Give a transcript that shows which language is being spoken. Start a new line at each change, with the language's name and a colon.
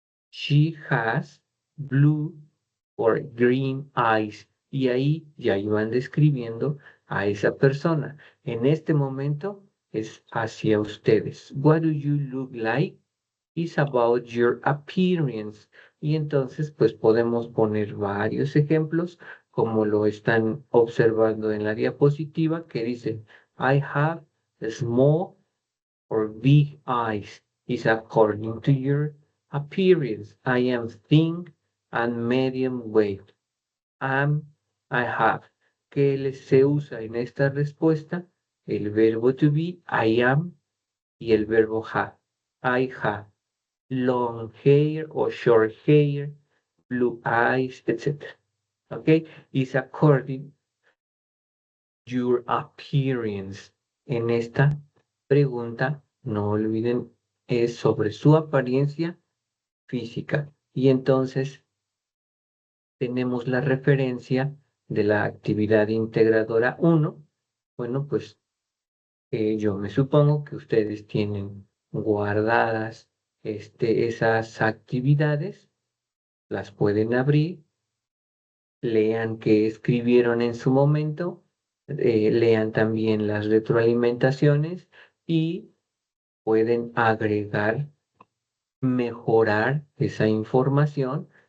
English: She has blue or green eyes.
Spanish: Y ahí ya iban describiendo a esa persona. En este momento es hacia ustedes.
English: What do you look like? Is about your appearance.
Spanish: Y entonces, pues podemos poner varios ejemplos, como lo están observando en la diapositiva, que dice,
English: I have small or big eyes. Is according to your appearance. I am thin and medium weight. I have.
Spanish: ¿Qué se usa en esta respuesta? El verbo
English: to be, I am,
Spanish: y el verbo have.
English: I have long hair or short hair, blue eyes, etc. Okay, is according your appearance.
Spanish: En esta pregunta, no olviden, es sobre su apariencia física. Y entonces tenemos la referencia de la actividad integradora 1. Bueno, pues yo me supongo que ustedes tienen guardadas esas actividades, las pueden abrir, lean qué escribieron en su momento, lean también las retroalimentaciones y pueden agregar, mejorar esa información.